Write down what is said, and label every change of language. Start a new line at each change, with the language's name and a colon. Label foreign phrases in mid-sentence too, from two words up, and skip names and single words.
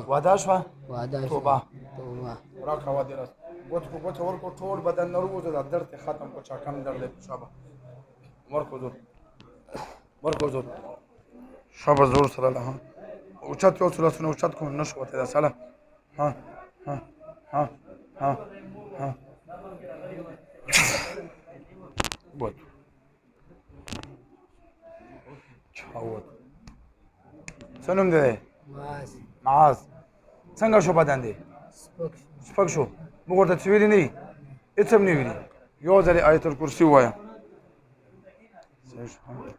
Pashto: وعده شوه وعده شوه توبه راکړه وعده راس ګوت په ګوته ورکړو ټول بدن نه ووځو دا درد یې ختم کړو چا کم درد دی شابه ورکړو زور شابه زور سره له اوچت یو څو لاسونه اوچت کړو نه شو وتلی دا ساله ها ها ها ها ها ووت چا ووت څه نوم دی معاذ معاذ څنګه شو بدن دی سپک سپک شو موږ ورته څه ویلي نه دي هېڅ هم نه ویلي یو ځلې آیت الکرسي ووایه صحیح شو